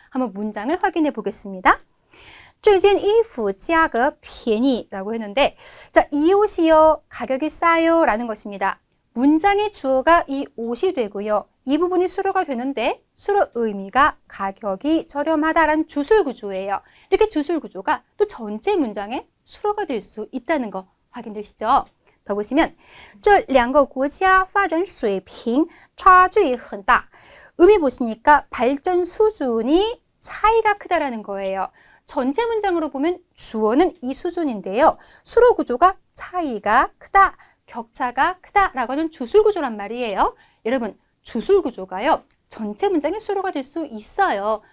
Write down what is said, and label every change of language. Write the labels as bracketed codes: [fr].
[ko] 한번 문장을 확인해 보겠습니다. [zh] 这件衣服价格便宜 [ko] 라고 했는데, 자, 이 옷이요, 가격이 싸요 라는 것입니다. 문장의 주어가 이 옷이 되고요. 이 부분이 수로가 되는데 수로 의미가 가격이 저렴하다라는 주술 구조예요. 이렇게 주술 구조가 또 전체 문장의 수로가 될 수 있다는 거 확인되시죠? 더 보시면 [zh] 这两个国家发展水平差距很大. [ko] 의미 보시니까 발전 수준이 차이가 크다라는 거예요. 전체 문장으로 보면 주어는 이 수준인데요. 수로 구조가 차이가 크다, 격차가 크다라고 하는 주술 구조란 말이에요. 여러분, 주술 구조가요, 전체 문장의 수로가 될 수 있어요.